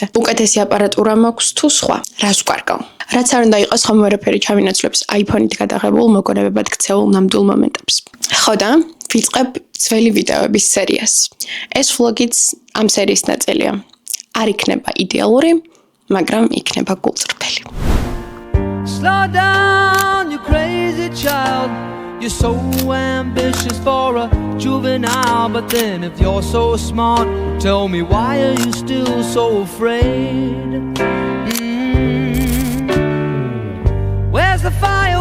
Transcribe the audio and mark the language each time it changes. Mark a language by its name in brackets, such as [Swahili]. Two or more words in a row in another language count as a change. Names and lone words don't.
[Georgian] უკეთესი აპარატურა მაქვს თუ სხვა, რას ვკარგავ. რაც არ უნდა იყოს, ხომ ვერაფერი ჩავინაცვლებს iPhone-ით გადაღებულ მოგონებებად ქცეულ ნამდვილ მომენტებს. ხო და ვიწყებ ძველი ვიდეოების სერიას. ეს vlog-იც ამ სერიის ნაწილია. არ იქნება იდეალური, მაგრამ იქნება გულწრფელი. [English] Slow down, you crazy child. You're so ambitious for a juvenile, but then if you're so smart, tell me why are you still so afraid? Where's the fire?